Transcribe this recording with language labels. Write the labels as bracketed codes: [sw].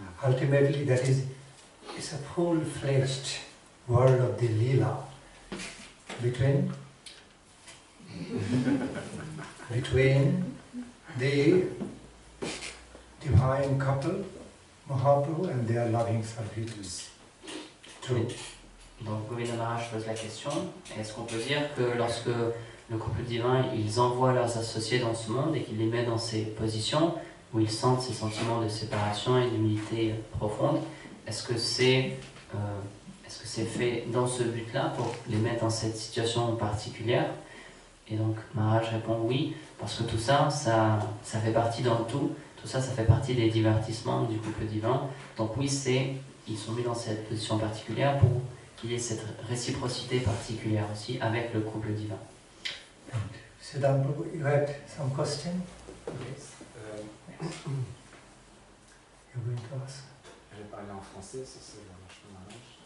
[en] Ultimately, that is a full-fledged world of the Lila between the divine couple, Mahaprabhu, and their loving servitors. True. [fr] Donc Govinda Maharaj pose la question, est-ce qu'on peut dire que lorsque le couple divin, ils envoient leurs associés dans ce monde et qu'ils les mettent dans ces positions où ils sentent ces sentiments de séparation et d'humilité profonde, est-ce que c'est fait dans ce but-là pour les mettre dans cette situation particulière? Et donc Maharaj répond oui, parce que tout ça, ça fait partie dans le tout. Tout ça, ça fait partie des divertissements du couple divin. Donc oui, ils sont mis dans cette position particulière pour qu'il y ait cette réciprocité particulière aussi avec le couple divin. [en] Siddham Prabhu, you had some question? Yes. You're going to ask? [fr] Je vais parler en français, si c'est vachement Maharaj.